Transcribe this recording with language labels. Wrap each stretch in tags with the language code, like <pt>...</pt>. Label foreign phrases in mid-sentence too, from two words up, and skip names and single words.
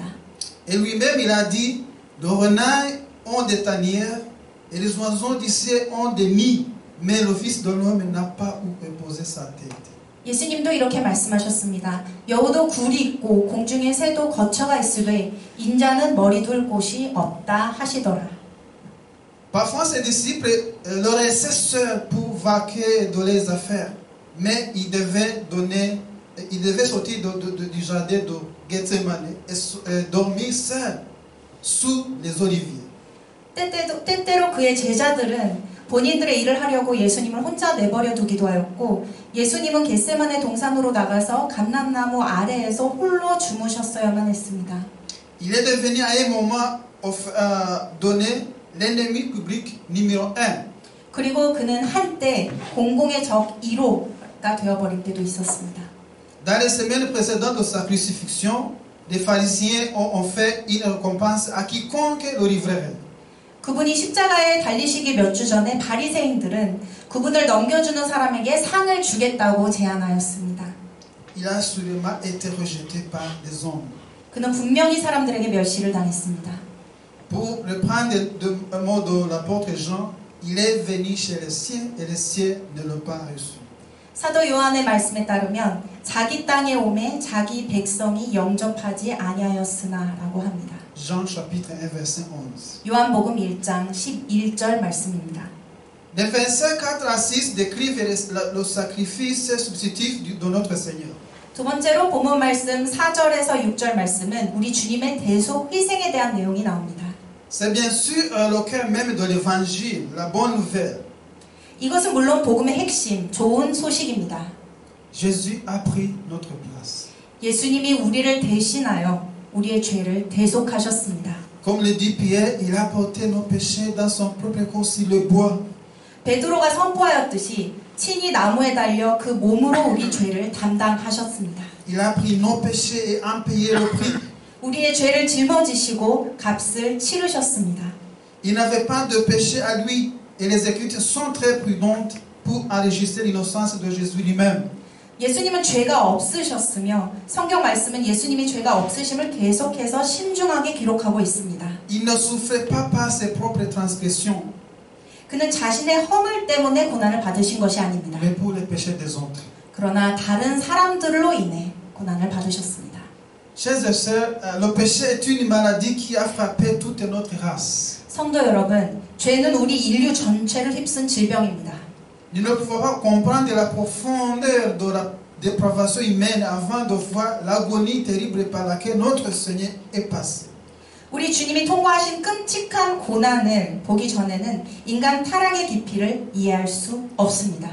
<fr>Et lui-même, il a dit, les renards ont des tanières et les oiseaux du ciel ont des nids, mais le Fils de l'homme n'a pas où poser sa tête.</fr> <ko>예수님도 이렇게 말씀하셨습니다. 여우도 굴이 있고 공중의 새도 거처가 있으되 인자는 머리 둘 곳이 없다 하시더라.</ko> <fr>Parfois, ses disciples leur laissaient seuls pour vaquer de leurs affaires, mais ils devaient sortir du jardin de Gethsemane et dormir seuls sous les oliviers.</fr> <ko>때때로 그의 제자들은 본인들의 일을 하려고 예수님을 혼자 내버려 두기도 하였고 예수님은 겟세마네 동산으로 나가서 감람나무 아래에서 홀로 주무셨어야만 했습니다.</ko> <fr>Il est devenu à un moment donné l'ennemi public numéro 1.</fr> <ko>그리고 그는 한때 공공의 적 1호가 되어버릴 때도 있었습니다.</ko> <fr>Dans les semaines précédentes de sa crucifixion, les pharisiens ont fait une récompense à quiconque le livrerait.</fr> <ko>그분이 십자가에 달리시기 몇 주 전에 바리새인들은 그분을 넘겨주는 사람에게 상을 주겠다고 제안하였습니다.</ko> <fr>Il a sûrement été rejeté par les hommes.</fr> <ko>그는 분명히 사람들에게 멸시를 당했습니다.</ko> <fr>Pour reprendre un mot de l'apôtre Jean, il est venu chez les siens et les siens ne l'ont pas reçu.</fr> <ko>사도 요한의 말씀에 따르면 자기 땅에 오매 자기 백성이 영접하지 아니하였으나라고 합니다.</ko> <fr>Jean chapitre 1 verset 11.</fr> <ko>요한복음 1장 11절 말씀입니다.</ko> <fr>Les versets 4 à 6 décrivent le sacrifice substitutif de notre Seigneur.</fr> <ko>두 번째로 본문 말씀 4절에서 6절 말씀은 우리 주님의 대속 희생에 대한 내용이 나옵니다.</ko> <fr>C'est bien sûr le cœur même de l'évangile, la bonne nouvelle.</fr> <ko>이것은 물론 복음의 핵심, 좋은 소식입니다.</ko> <fr>Jésus a pris notre place.</fr> <ko>예수님이 우리를 대신하여 우리의 죄를 대속하셨습니다.</ko> <fr>Comme le dit Pierre, il a porté nos péchés dans son propre corps sur le bois.</fr> <ko>베드로가 선포하였듯이 친히 나무에 달려 그 몸으로 우리 죄를 담당하셨습니다.</ko> <fr>Il a pris nos péchés et a payé le prix.</fr> <ko>우리의 죄를 짊어지시고 값을 치르셨습니다.</ko> <fr>Il n'avait pas de péché à lui et les Écritures sont très prudentes pour enregistrer l'innocence de Jésus lui-même.</fr> <ko>예수님은 죄가 없으셨으며 성경 말씀은 예수님이 죄가 없으심을 계속해서 신중하게 기록하고 있습니다.</ko> <fr>Il ne souffrait pas par ses propres transgressions,</fr> <ko>그는 자신의 허물 때문에 고난을 받으신 것이 아닙니다.</ko> <fr>mais pour les péchés des autres.</fr> <ko>그러나 다른 사람들로 인해 고난을 받으셨습니다.</ko> <fr>Chers et sœurs, le péché est une maladie qui a frappé toute notre race.</fr> <ko>성도 여러분, 죄는 우리 인류 전체를 휩쓴 질병입니다.</ko> <fr>Nous ne pouvons pas comprendre la profondeur de la dépravation humaine avant de voir l'agonie terrible par laquelle notre Seigneur est passé.</fr> <ko>우리 주님이 통과하신 끔찍한 고난을 보기 전에는 인간 타락의 깊이를 이해할 수 없습니다.</ko>